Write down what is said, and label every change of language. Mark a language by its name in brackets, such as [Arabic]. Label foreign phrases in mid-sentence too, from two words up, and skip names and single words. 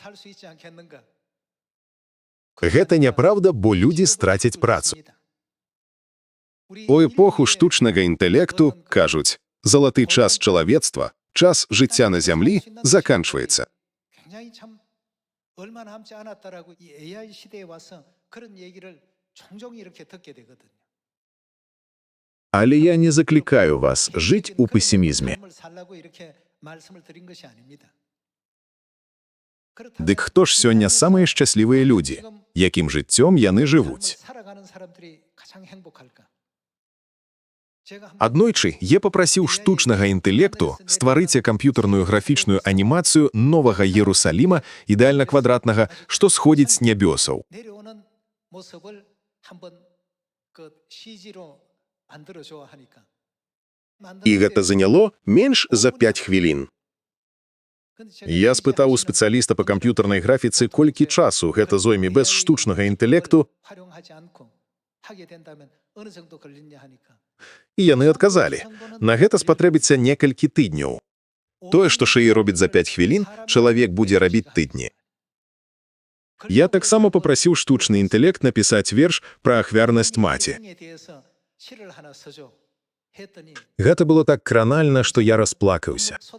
[Belarusian] Гэта няправда, бо людзі страцяць працу. У эпоху штучнага інтэлекту, кажуць, залаты час чалавецтва, час жыцця на зямлі заканчваецца. [Korean] 굉장히 참 얼마 남지 않았다라고 이 AI 시대에 와서 그런 얘기를 종종 이렇게 듣게 되거든요. [Belarusian] Але я не заклікаю вас жыць у песімізме. [Korean] 삶을 살라고 이렇게 말씀을 드린 것이 아닙니다. [Belarusian] Дык хто ж сёння самыя шчаслівыя людзі? Якім жыццём яны жывуць? [Korean] 살아가는 사람들이 가장 행복할까? [Belarusian] Аднойчы я папрасіў штучнага інтэлекту стварыць камп'ютарную графічную анімацыю новага Іерусаліма, ідэальна квадратнага, што сходзіць з нябёсаў. [Korean] 내려오는 모습을 한번 그 CG로 만들어줘 하니까. [Belarusian] І гэта заняло менш за 5 хвілін. Я спытаў у спецыяліста па камп'ютарнай графіцы, колькі часу гэта зойме без штучнага інтэлекту, [Korean] 활용하지 않고 하게 된다면 어느 정도 걸리냐 하니까. [Belarusian] і яны адказалі. На гэта спатрэбіцца некалькі тыдняў. Тое, што шыі робіць за 5 хвілін, чалавек будзе рабіць тыдні. Я таксама папрасіў штучны інтэлект напісаць верш пра ахвярнасць маці. Гэта было так кранальна, што я расплакаўся.